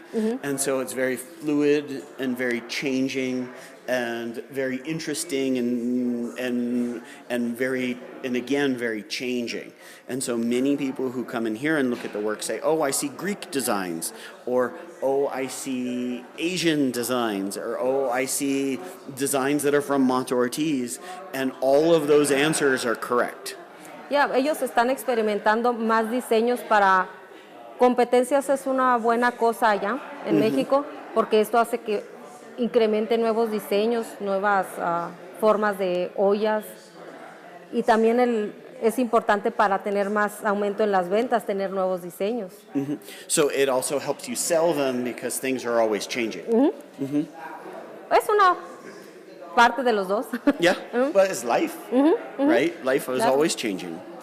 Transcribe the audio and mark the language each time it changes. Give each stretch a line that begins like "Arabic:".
English: And so it's very fluid and very changing and very interesting and very changing. And so many people who come in here and look at the work say, oh, I see Greek designs, or oh, I see Asian designs, or oh, I see designs that are from Mata Ortiz, and all of those answers are correct.
Spanish: Yeah, ellos están experimentando más diseños para competencias. Es una buena cosa allá en México, porque esto hace que incremente nuevos diseños, nuevas formas de ollas, y también es importante para tener más aumento en las ventas, tener nuevos diseños.
English: So it also helps you sell them because things are always changing.
Spanish: Es una parte de los dos.
English: Yeah, but it's life, right? Life is always changing.